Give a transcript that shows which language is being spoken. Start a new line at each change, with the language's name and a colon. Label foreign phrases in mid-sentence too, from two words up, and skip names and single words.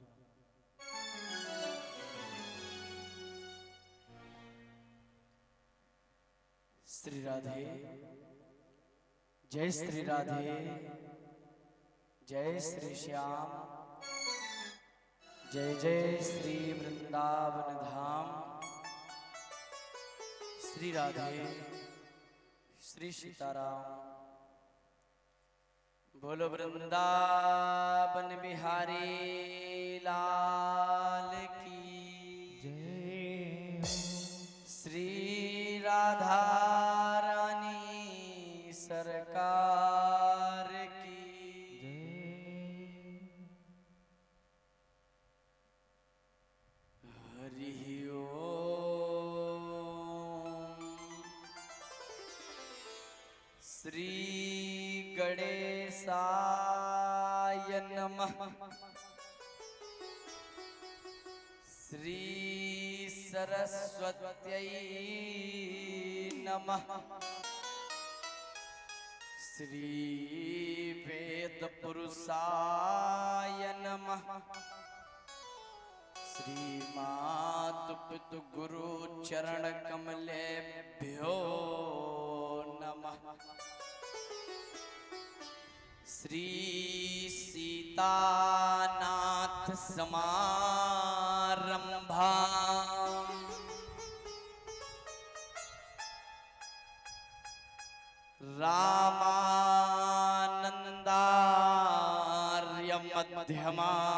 Hindi: श्री राधे, जय श्री राधे, जय श्री श्याम, जय जय श्री वृंदावन धाम। श्री राधे, श्री सीताराम। बोलो वृंदावन बिहारी लाल की जय। श्री राधा रानी सरकार की जय।
Sanskrit: हरि ओम। श्री गणेशाय नमः। श्री सरस्वत्यै नमः। श्री वेद पुरुषाय नमः। श्री मातु पितु गुरु चरण कमलेभ्यो नमः। श्री सीतानाथ समारंभा रामानंदार्य मध्यमा